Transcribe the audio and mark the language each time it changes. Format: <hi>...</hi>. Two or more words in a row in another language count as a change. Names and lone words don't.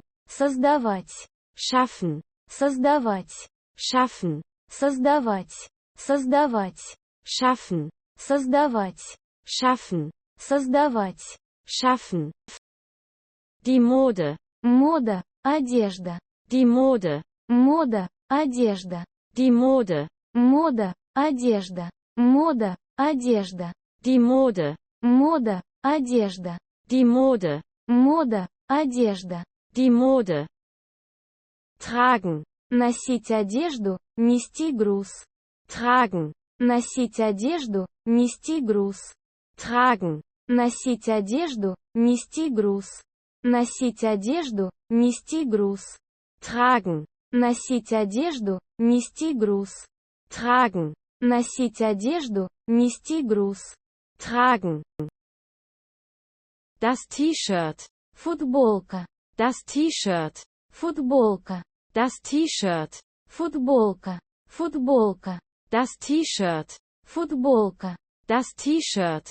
<ru>Создавать.</ru> <de>Schaffen.</de> <ru>Создавать.</ru> <de>Schaffen.</de> <ru>Создавать. Создавать.</ru> <de>Schaffen.</de> <ru>Создавать.</ru> <de>Schaffen.</de> <ru>Создавать.</ru> <de>Schaffen. Die Mode.</de> <ru>Мода. Одежда.</ru> <de>Die Mode.</de> <ru>Мода. Одежда.</ru> <de>Die Mode.</de> <ru>Мода. Одежда. Мода. Одежда.</ru> <de>Die Mode.</de> <ru>Мода. Одежда.</ru> <de>Die Mode.</de> <ru>Мода. Одежда.</ru> <de>Die Mode. Tragen.</de> <ru>Носить одежду, нести груз.</ru> <de>Tragen.</de> <ru>Носить одежду, нести груз.</ru> <de>Tragen.</de> <ru>Носить одежду, нести груз. Носить одежду, нести груз.</ru> <de>Tragen.</de> <ru>Носить одежду, нести груз.</ru> <de>tragen,</de> <ru>Носить одежду, нести груз.</ru> <de>tragen. Das T-Shirt,</de> <ru>Футболка.</ru> <de>das T-Shirt,</de> <ru>Футболка.</ru> <de>das T-Shirt,</de> <ru>Футболка. Футболка.</ru> <de>das T-Shirt,</de> <ru>Футболка.</ru> <de>das T-Shirt,</de>